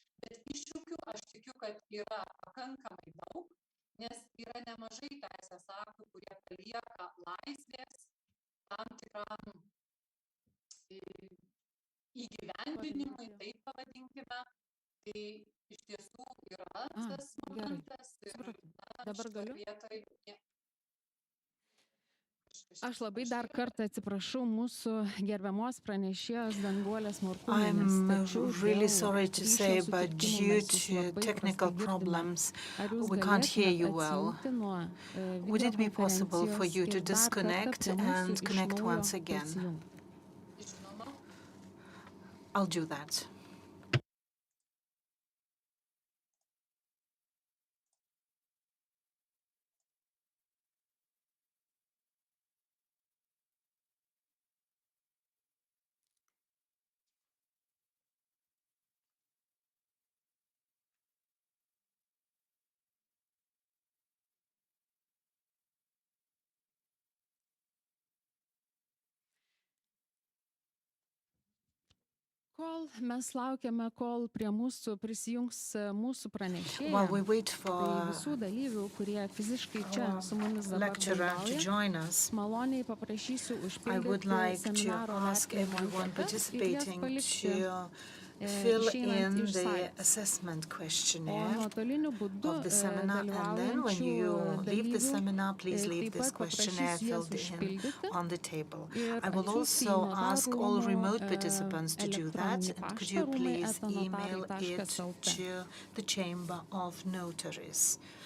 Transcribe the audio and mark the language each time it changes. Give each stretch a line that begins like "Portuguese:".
Lithuanian: Bet iššūkių aš tikiu, kad yra pakankamai daug, nes yra nemažai teisės aktų, kurie palieka laisvės tam tikram įgyvendinimui, taip pavadinkime, tai iš tiesų yra tas momentas. Dabar galiu? Aš labai dar kartą atsiprašau mūsų gerbiamos pranešėjos Danguolės Morkūnienės.
English: I'm really sorry to say, but due to technical problems, we can't hear you well. Would it be possible for you to disconnect and connect once again? I'll do that.
Lithuanian: Kol mes laukiame, kol prie mūsų prisijungs mūsų pranešėja,
English: While we wait for
Lithuanian: tai visų dalyvių, kurie fiziškai čia su mumis dabar dalyvauja, maloniai paprašysiu užpildyti seminaro vertinimo anketas ir jas palikti
English: fill in the assessment questionnaire of the seminar, and then when you leave the seminar, please leave this questionnaire filled in on the table. I will also ask all remote participants to do that, and could you please email it to the Chamber of Notaries.